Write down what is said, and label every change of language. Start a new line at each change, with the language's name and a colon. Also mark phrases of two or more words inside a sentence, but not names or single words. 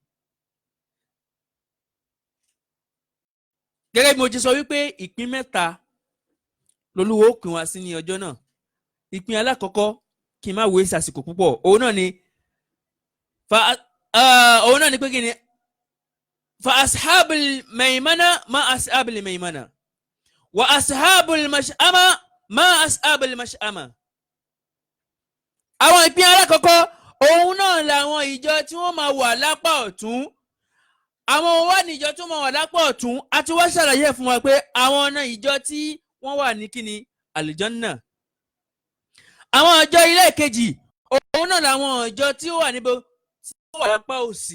Yoruba: gẹ́gẹ́ bí mo ti sọ wípé ìpín mẹ́ta lolúwo ó pín wá sí ní ọjọ́ náà. ìpín alákọ̀ọ́kọ́ kí n má waste àsìkò púpọ̀ òun náà ni pé kí ni fa
Arabic: أصحاب الميمنة ما أصحاب الميمنة وأصحاب المشأمة ما أصحاب المشأمة.
Yoruba: àwọn ìpín alákọ̀ọ́kọ́ òun náà làwọn ìjọ tí wọ́n máa wà lápá ọ̀tún. àwọn wà ní ìjọ tí wọ́n máa wà lápá ọ̀tún àti wọ́n ṣàlàyé fún wa pé àwọn ọ̀nà ìjọ tí wọ́n wà ní kíni àlùjánnà. àwọn ìjọ ilé kejì òun náà làwọn ìjọ tí ó wà níbo tí wọ́n wà lápá òsì.